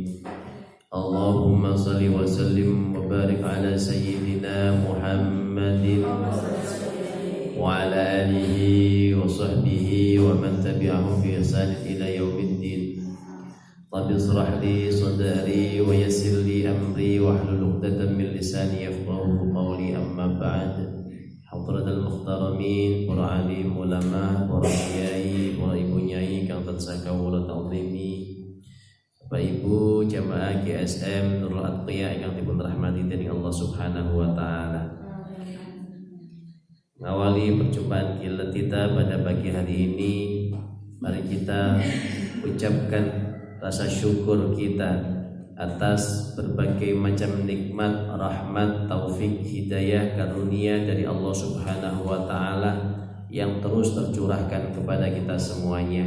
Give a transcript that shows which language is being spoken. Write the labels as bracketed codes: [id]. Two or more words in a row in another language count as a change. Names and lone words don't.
[ar] اللهم صل وسلم وبارك على سيدنا محمد وعلى آله وصحبه ومن تبعهم بإحسان إلى يوم الدين. رب اشرح لي صدري ويسر لي أمري واحلل عقدة من لساني يفقهوا قولي، أما بعد. حضرات المحترمين, [jv] para alim ulama, para kiai, para ibu nyai kang tansah kawula ta'zimi, Bapak Ibu jamaah GSM Nurul Atqiya yang dipun rahmati dening [ar] الله سبحانه وتعالى. [id] Ngawali perjumpaan kita pada pagi hari ini, mari kita ucapkan rasa syukur kita atas berbagai macam nikmat, rahmat, taufik, hidayah, karunia dari [ar] الله سبحانه وتعالى [id] yang terus tercurahkan kepada kita semuanya.